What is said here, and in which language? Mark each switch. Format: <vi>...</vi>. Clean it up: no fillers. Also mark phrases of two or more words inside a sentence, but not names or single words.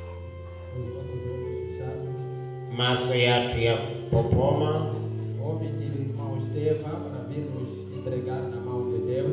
<pt>Os nossos olhos fechados. maso yathu ya popoma. Vou pedir entregar na mão de Deus.</pt>